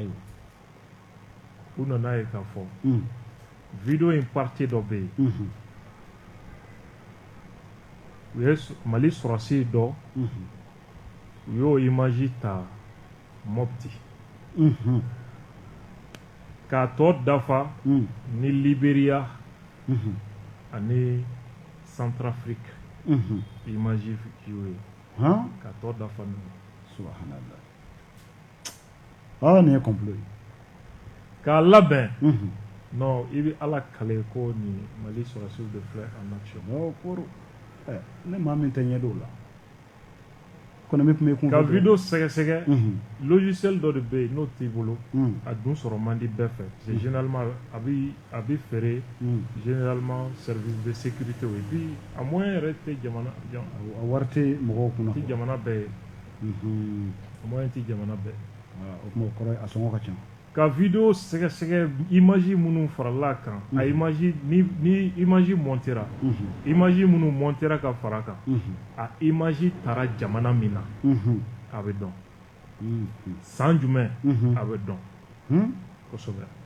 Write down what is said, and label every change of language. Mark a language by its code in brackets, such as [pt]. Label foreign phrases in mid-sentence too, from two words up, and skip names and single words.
[bm] U nana ye k'a fɔ vidéo in partie dɔ bɛ yen u ye Mali sɔrɔsi dɔ u y'o image ta Mopti k'a tɔ dafa ni Libéria ani Centrafrique image y'o ye k'a tɔ dafa n'o subhanallah nin ye complot ye k'a labɛn non i bɛ Ala kale ko ni Mali sɔrɔsiw de filɛ [fr] en action pour ne [bm] maa min tɛ ɲɛ dɔw la kɔni min tun bɛ kun ka video sɛgɛsɛgɛ logiciel dɔ de bɛ yen n'o t'i bolo a dun sɔrɔ man di bɛɛ fɛ [fr] c'est généralement [bm] a bɛ feere [fr] généralement service de sécurité et puis [bm] a moyen yɛrɛ tɛ jamana a wari tɛ mɔgɔw kunna tɛ jamana bɛɛ ye a moyen tɛ jamana bɛɛ o kuma o kɔrɔ ye a sɔngɔ ka ca ka video sɛgɛsɛgɛ image minnu farala kan a image ni image montera image minnu montera ka fara kan a image taara jamana min na a bɛ dɔn san jumɛn a bɛ dɔn kosɛbɛ